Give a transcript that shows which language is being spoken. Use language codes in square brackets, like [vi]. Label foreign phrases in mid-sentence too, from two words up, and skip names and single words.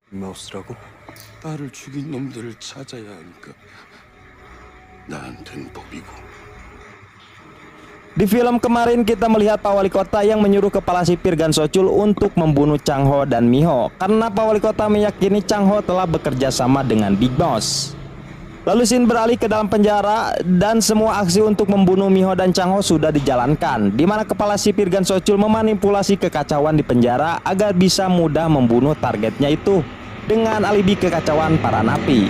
[ko] 마우스라고? 딸을 죽인 놈들을 찾아야 하니까 나한텐 법이고. [id] Di film kemarin kita melihat Pak Wali Kota yang menyuruh kepala sipir Gan Sochul untuk membunuh Chang Ho dan Miho karena Pak Wali Kota meyakini Chang Ho telah bekerja sama dengan Big Boss. Lalu scene beralih ke dalam penjara dan semua aksi untuk membunuh Miho dan Chang Ho sudah dijalankan, di mana kepala sipir Gan Sochul memanipulasi kekacauan di penjara agar bisa mudah membunuh targetnya itu dengan alibi kekacauan para napi.